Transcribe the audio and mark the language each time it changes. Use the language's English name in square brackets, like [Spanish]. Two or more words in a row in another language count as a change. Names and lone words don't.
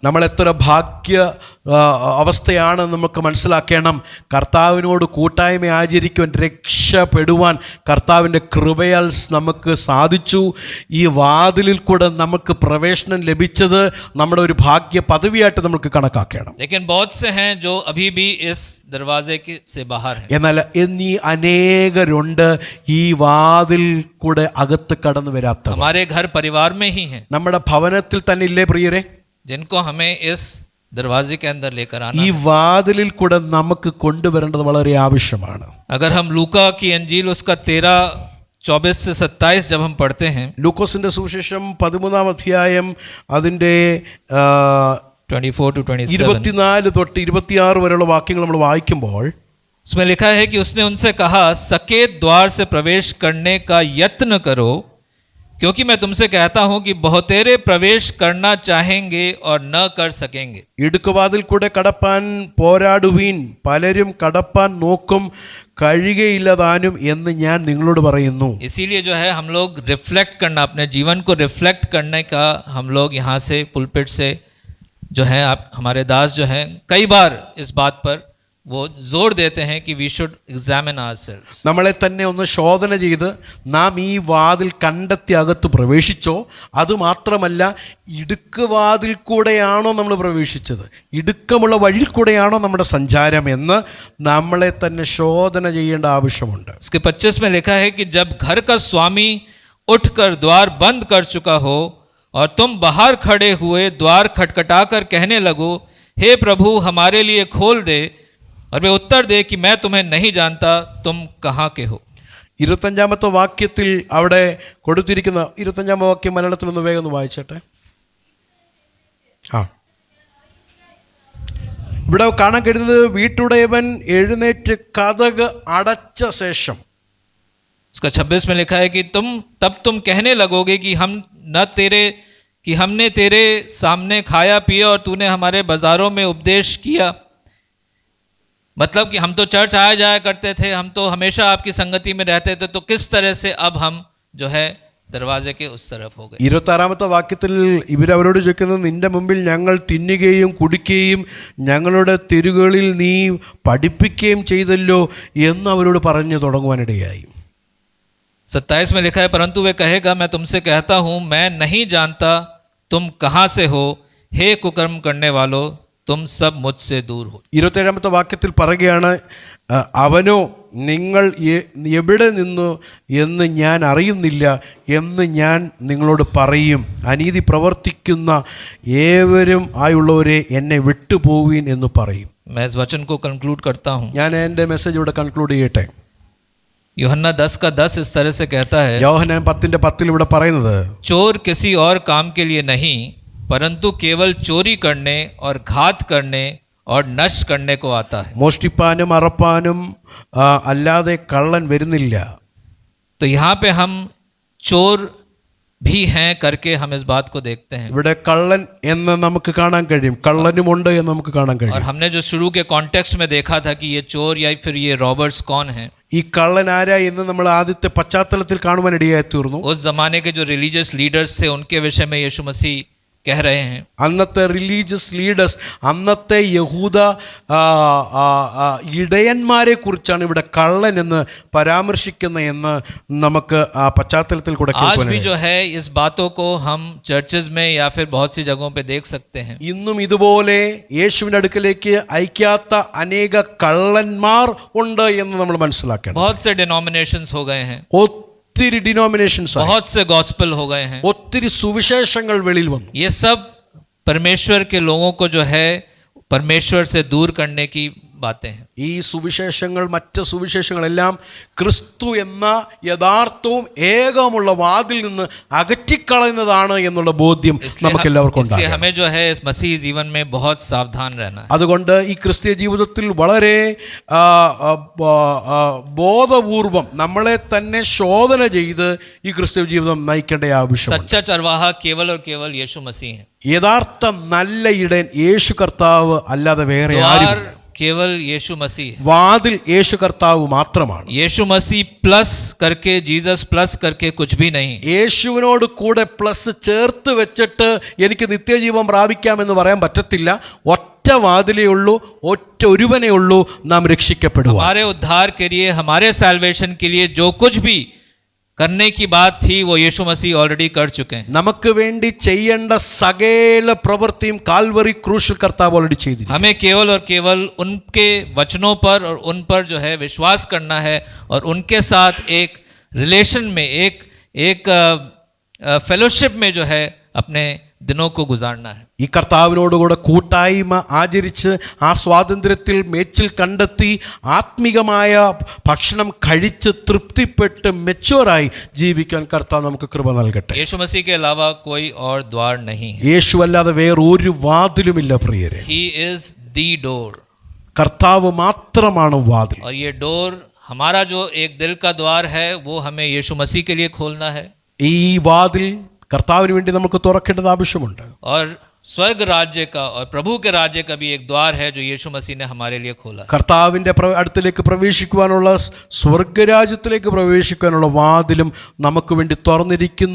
[Malayalam] നമ്മൾ എത്ര ഭാഗ്യ അവസ്ഥയാണ് നമുക്ക് മനസ്സിലാക്കണം. കർത്താവിനോട് കൂട്ടായ്മ ആചരിക്കുവാൻ, രക്ഷപ്പെടുവാൻ കർത്താവിൻ്റെ കൃപയാൽ നമുക്ക് സാധിച്ചു. ഈ വാതിലിൽ കൂടെ നമുക്ക് പ്രവേശനം ലഭിച്ചത് നമ്മുടെ ഒരു ഭാഗ്യ പദവിയായിട്ട് നമുക്ക് കണക്കാക്കണം. [Hindi] लेकिन बहुत से हैं जो अभी भी इस दरवाजे से बाहर हैं. [Malayalam] എന്നാൽ എന്നീ അനേകരുണ്ട് ഈ വാതിൽ കൂടെ അകത്ത് കടന്നു വരാത്ത. [Hindi] हमारे घर परिवार में ही हैं, [Malayalam] നമ്മുടെ ഭവനത്തിൽ തന്നെ ഇല്ലേ പ്രിയരെ, [Hindi] जिनको हमें इस दरवाजे के अंदर लेकर आना. [Malayalam] ഈ വാതിലിൽ കൂടെ നമുക്ക് കൊണ്ടുവരേണ്ടത് വളരെ ആവശ്യമാണ്. [Hindi] अगर हम लूका की अंजील उसका 13:24 से 27 जब हम पढ़ते हैं, [Malayalam] ലൂക്കോസിന്റെ സുവിശേഷം 13-ാം അധ്യായം അതിൻ്റെ [English] 24 to 27, [Malayalam] 24 തൊട്ട് 26 വരെയുള്ള വാക്യങ്ങൾ നമ്മൾ വായിക്കുമ്പോൾ [Hindi] उसमें लिखा है कि उसने उनसे कहा, सकेत द्वार से प्रवेश करने का यत्न करो, क्योंकि मैं तुमसे कहता हूं कि बहुतेरे प्रवेश करना चाहेंगे और न कर सकेंगे. [Malayalam] ഇടുക്കുവാതിൽ കൂടെ കടപ്പാൻ പോരാടുവീൻ, പലരും കടപ്പാൻ നോക്കും, കഴിയുകയില്ലതാനും എന്ന് ഞാൻ നിങ്ങളോട് പറയുന്നു. [Hindi] इसीलिए जो है हम लोग रिफ्लेक्ट करना, अपने जीवन को रिफ्लेक्ट करने का हम लोग यहाँ से पुलपिट से जो है आप हमारे दास जो हैं कई बार इस बात पर वो जोर देते हैं कि [English] we should examine ourselves. [Malayalam] നമ്മളെ തന്നെ ഒന്ന് ശോധന ചെയ്ത് നാം ഈ വാതിൽ കണ്ടെത്തി അകത്ത് പ്രവേശിച്ചോ, അതുമാത്രമല്ല ഇടുക്കുവാതിൽ കൂടെയാണോ നമ്മൾ പ്രവേശിച്ചത്, ഇടുക്കമുള്ള വഴിയിൽ കൂടെയാണോ നമ്മുടെ സഞ്ചാരം എന്ന് നമ്മളെ തന്നെ ശോധന ചെയ്യേണ്ട ആവശ്യമുണ്ട്. [Hindi] इसके 25 में लिखा है कि जब घर का स्वामी उठकर द्वार बंद कर चुका हो और तुम बाहर खड़े हुए द्वार खटखटाकर कहने लगो, हे प्रभु हमारे लिए खोल दे, और वे उत्तर दे कि मैं तुम्हें नहीं जानता, तुम कहाँ के हो. [Malayalam] 25-ാമത്തെ വാക്യത്തിൽ അവിടെ കൊടുത്തിരിക്കുന്ന 25-ാം വാക്യം മലയാളത്തിൽ ഒന്ന് വേഗം ഒന്ന് വായിച്ചട്ടെ. ഇവിടെ കാണാൻ കഴിയുന്നത് വീട്ടുടയവൻ എഴുന്നേറ്റ് കതക് അടച്ച ശേഷം. [Hindi] उसका 26 में लिखा है कि तुम कहने लगोगे कि हमने तेरे सामने खाया पिया और तूने हमारे बाजारों में उपदेश किया. मतलब कि हम तो चर्च आया जाया करते थे, हम तो हमेशा आपकी संगति में रहते थे, तो किस तरह से अब हम जो है दरवाजे के उस तरफ हो गए. [Malayalam] 26-ാമത്തെ വാക്യത്തിൽ ഇവരവരോട് ചോദിക്കുന്നത്, നിന്റെ മുമ്പിൽ ഞങ്ങൾ തിന്നുകയും കുടിക്കുകയും ഞങ്ങളുടെ തെരുവുകളിൽ നീ പഠിപ്പിക്കുകയും ചെയ്തല്ലോ എന്ന് അവരോട് പറഞ്ഞു തുടങ്ങുവാനിടയായി. [Hindi] 27 में लिखा है, परंतु वे कहेगा, मैं तुमसे कहता हूँ मैं नहीं जानता तुम कहाँ से हो, हे कुकर्म करने वालों, तुम सब मुझसे दूर हो. [Malayalam] 27-ാമത്തെ വാക്യത്തിൽ പറയുകയാണ്, അവനോ നിങ്ങൾ എവിടെ നിന്നു എന്ന് ഞാൻ അറിയുന്നില്ല എന്ന് ഞാൻ നിങ്ങളോട് പറയും. അനീതി പ്രവർത്തിക്കുന്ന ഏവരും ആയുള്ളവരെ എന്നെ വിട്ടുപോവീൻ എന്ന് പറയും. [Hindi] मैं इस वचन को कंक्लूड करता हूँ. [Malayalam] ഞാൻ എൻ്റെ മെസ്സേജ് ഇവിടെ കൺക്ലൂഡ് ചെയ്യട്ടെ. [Hindi] यूहन्ना 10:10 इस तरह से कहता है, [Malayalam] യോഹന്നാൻ 10:10 ഇവിടെ പറയുന്നത്, [Hindi] चोर किसी और काम के लिए नहीं, परंतु केवल चोरी करने और घात करने और नष्ट करने को आता है. [Malayalam] മോഷ്ടിപ്പാനും അറപ്പാനും അല്ലാതെ കള്ളൻ വരുന്നില്ല. [Hindi] तो यहाँ पे हम चोर भी हैं करके हम इस बात को देखते हैं. [Malayalam] ഇവിടെ കള്ളൻ എന്ന് നമുക്ക് കാണാൻ കഴിയും, കള്ളനുമുണ്ട് എന്ന് നമുക്ക് കാണാൻ [Hindi] और [Malayalam] കഴിയും. [Hindi] हमने जो शुरू के कॉन्टेक्स्ट में देखा था कि ये चोर या फिर ये रॉबर्स कौन हैं, [Malayalam] ഈ കള്ളൻ ആരാ എന്ന് നമ്മൾ ആദ്യത്തെ പശ്ചാത്തലത്തിൽ കാണുവാൻ ഇടയായി തീർന്നു. [Hindi] उस जमाने के जो [English] religious leaders [Hindi] थे उनके विषय में यीशु मसीह कह रहे हैं. [Malayalam] അന്നത്തെ [English] religious leaders, [Malayalam] അന്നത്തെ യഹൂദ ഇടയന്മാരെ കുറിച്ചാണ് ഇവിടെ കള്ളൻ എന്ന് പരാമർശിക്കുന്ന എന്ന് നമുക്ക് ആ പശ്ചാത്തലത്തിൽ കൂടെ [Hindi] आज भी जो है इस बातों को हम चर्चेज में या फिर बहुत सी जगहों पे देख सकते हैं. [Malayalam] ഇന്നും ഇതുപോലെ യേശുവിന്റെ അടുക്കലേക്ക് അയക്കാത്ത അനേക കള്ളന്മാർ ഉണ്ട് എന്ന് നമ്മൾ മനസ്സിലാക്കണം. [Hindi] बहुत से डिनोमिनेशंस हो गए हैं, [Malayalam] ഒത്തിരി ഡിനോമിനേഷൻസ്, [Hindi] बहुत से गॉस्पेल हो गए हैं. [Malayalam] ഒത്തിരി സുവിശേഷങ്ങൾ വെളിയിൽ വന്നു. [Hindi] ये सब परमेश्वर के लोगों को जो है परमेश्वर से दूर करने की बातें हैं। [Malayalam] ഈ സുവിശേഷങ്ങൾ മറ്റ് സുവിശേഷങ്ങളെല്ലാം ക്രിസ്തു എന്ന യഥാർത്ഥവും ഏകമുള്ള വാതിൽ നിന്ന് അകറ്റിക്കളയുന്നതാണ് എന്നുള്ള ബോധ്യം നമുക്ക് എല്ലാവർക്കും [Hindi] इसलिए [Malayalam] ഉണ്ടാകും. [Hindi] हमें जो है इस मसीह जीवन में बहुत सावधान रहना है। [Malayalam] അതുകൊണ്ട് ഈ ക്രിസ്തീയ ജീവിതത്തിൽ വളരെ ബോധപൂർവം നമ്മളെ തന്നെ ശോധന ചെയ്ത് ഈ ക്രിസ്തീയ ജീവിതം നയിക്കേണ്ട ആവശ്യമുണ്ട്. [Hindi] सच्चा चरवाहा केवल और केवल यीशु मसीह है। [Malayalam] യഥാർത്ഥ നല്ല ഇടയൻ യേശു കർത്താവ് അല്ലാതെ വേറെ ആരുമില്ല. [Hindi] केवल यीशु मसीह है। [Malayalam] വാതിൽ യേശു കർത്താവ് മാത്രമാണ്. [Hindi] यीशु मसीह प्लस करके, जीसस प्लस करके कुछ भी नहीं। [Malayalam] യേശുവിനോട് കൂടെ പ്ലസ് ചേർത്ത് വെച്ചിട്ട് എനിക്ക് നിത്യജീവൻ പ്രാപിക്കാമെന്ന് പറയാൻ പറ്റത്തില്ല. ഒറ്റ വാതിലേ ഉള്ളൂ, ഒറ്റ ഒരുവനേ ഉള്ളൂ നാം രക്ഷിക്കപ്പെടുക. [Hindi] हमारे उद्धार के लिए, हमारे साल्वेशन के लिए जो कुछ भी करने की बात थी वो यीशु मसीह ऑलरेडी कर चुके हैं। [Malayalam] നമുക്ക് വേണ്ടി ചെയ്യേണ്ട സകല പ്രവൃത്തിയും കാൽവറി ക്രൂശിൽ കർത്താവ് ഓൾറെഡി ചെയ്തിരിക്കുന്നു. [Hindi] हमें केवल और केवल उनके वचनों पर और उन पर जो है विश्वास करना है और उनके साथ एक रिलेशन में, एक फेलोशिप में जो है अपने दिनों को गुजारना है। [Malayalam] ഈ കർത്താവിനോടുകൂടെ കൂട്ടായ്മ ആചരിച്ച് ആ സ്വാതന്ത്ര്യത്തിൽ മേച്ചിൽ കണ്ടെത്തി ആത്മീകമായ ഭക്ഷണം കഴിച്ച് തൃപ്തിപ്പെട്ട് മെച്ചുവറായി ജീവിക്കാൻ കർത്താവ് നമുക്ക് കൃപ നൽകട്ടെ. [Hindi] यीशु मसीह के अलावा कोई और द्वार नहीं है। [Malayalam] യേശു അല്ലാതെ വേറൊരു വാതിലുമില്ല പ്രിയരെ. [English] He is the door। [Malayalam] കർത്താവ് മാത്രമാണ് വാതിൽ. [Hindi] और ये डोर, हमारा जो एक दिल का द्वार है, वो हमें यीशु मसीह के लिए खोलना है। [Malayalam] ഈ വാതിൽ കർത്താവിന് വേണ്ടി നമുക്ക് തുറക്കേണ്ടത് ആവശ്യമുണ്ട്. [Hindi] और स्वर्ग राज्य का और प्रभु के राज्य का भी एक द्वार है जो यीशु मसीह ने हमारे लिए खोला। [Malayalam] കർത്താവിൻ്റെ അടുത്തിലേക്ക് പ്രവേശിക്കുവാനുള്ള, സ്വർഗരാജ്യത്തിലേക്ക് പ്രവേശിക്കാനുള്ള വാതിലും നമുക്ക് വേണ്ടി തുറന്നിരിക്കുന്നു.